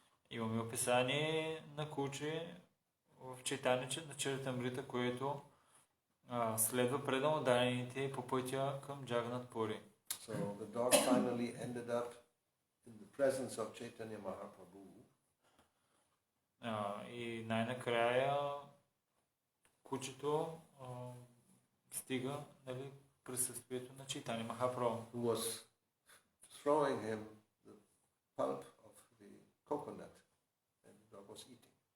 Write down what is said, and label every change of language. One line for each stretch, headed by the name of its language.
Bulgarian: Имаме описание на куче в Чайтаня на Чайтамрита, което следва предан дарените по пътя към Джаганат Пури.
English: So the dog finally ended up in the presence of Chaitanya Mahaprabhu.
Bulgarian: И най-накрая кучето стига, нали, присъствието на Чайтаня Махапрабху.
English: Who was throwing him the pulp of the coconut, and the dog was eating.